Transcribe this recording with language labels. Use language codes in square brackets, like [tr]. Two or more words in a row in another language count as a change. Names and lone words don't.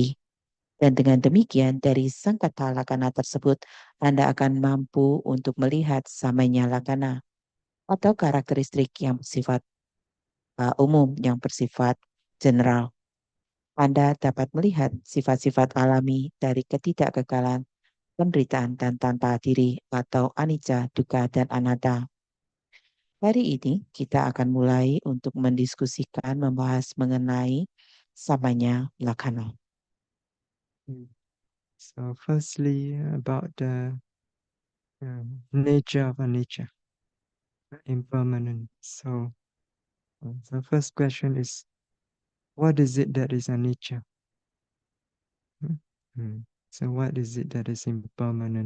[id] Dan dengan demikian, dari [pi] sang kata lakana [id] tersebut, Anda akan mampu untuk melihat [pi] samanya lakana [id] atau karakteristik yang bersifat umum, yang bersifat general. Anda dapat melihat sifat-sifat alami dari ketidakkekalan, penderitaan dan tanpa diri atau [pi] anicca, dukkha, [id] dan anatta. Hari ini kita akan mulai untuk mendiskusikan membahas mengenai [pi] samanya lakkhana. [en] So firstly, about the nature of anicca, impermanent. So the first question is, what is it that is anicca? So what is it that is impermanent?